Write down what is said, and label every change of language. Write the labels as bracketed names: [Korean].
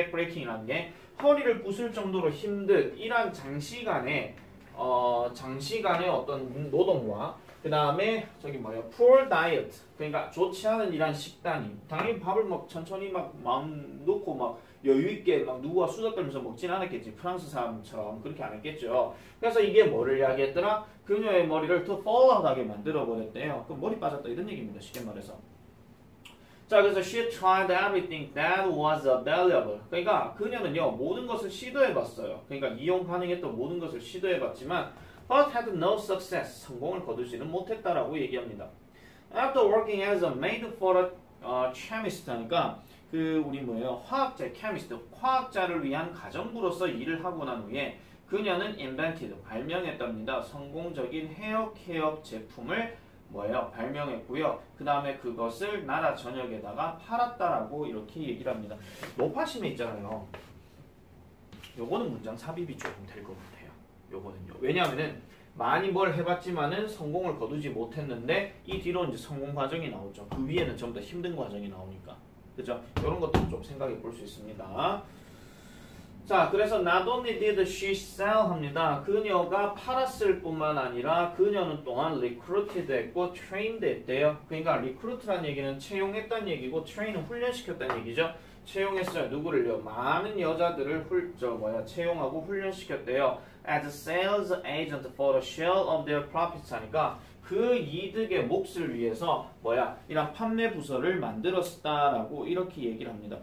[Korean] backbreaking이라는 게 허리를 부술 정도로 힘든 이런 장시간의 어떤 노동과 그 다음에 저기 뭐야 poor diet, 그러니까 좋지 않은 이런 식단이, 당연히 밥을 막 천천히 막 마음 놓고 막 여유 있게 막 누구와 수다 떨면서 먹진 않았겠지. 프랑스 사람처럼 그렇게 안 했겠죠. 그래서 이게 뭐를 이야기했더라? 그녀의 머리를 더 fallout하게 만들어 버렸대요. 그럼 머리 빠졌다 이런 얘기입니다. 쉽게 말해서. 자, 그래서 [English] she tried everything that was available. [Korean] 그러니까 그녀는요 모든 것을 시도해봤어요. 그러니까 이용 가능했던 모든 것을 시도해봤지만 [English] but had no success. [Korean] 성공을 거두지는 못했다라고 얘기합니다. [English] After working as a maid for a chemist [Korean] 하니까 그 우리 뭐예요? 화학자, chemist, 화학자를 위한 가정부로서 일을 하고 난 후에 그녀는 invented, 발명했답니다. 성공적인 헤어 케어 제품을 뭐예요? 발명했고요. 그 다음에 그것을 나라 전역에다가 팔았다라고 이렇게 얘기를 합니다. 높아심에 있잖아요. 요거는 문장 삽입이 조금 될 것 같아요. 요거는요. 왜냐하면은 많이 뭘 해봤지만은 성공을 거두지 못했는데 이 뒤로 이제 성공 과정이 나오죠. 그 위에는 전부 다 힘든 과정이 나오니까. 그죠? 이런 것도 좀 생각해 볼 수 있습니다. 자, 그래서 [English] not only did she sell 합니다. [Korean] 그녀가 팔았을 뿐만 아니라 그녀는 또한 recruited 했고 trained 했대요. 그러니까 recruit라는 얘기는 채용했다는 얘기고 train은 훈련시켰다는 얘기죠. 채용했어요. 누구를요? 많은 여자들을 채용하고 훈련시켰대요. [English] As sales agent for a share of their profits [Korean] 하니까 그 이득의 몫을 위해서 이런 판매 부서를 만들었다라고 이렇게 얘기를 합니다.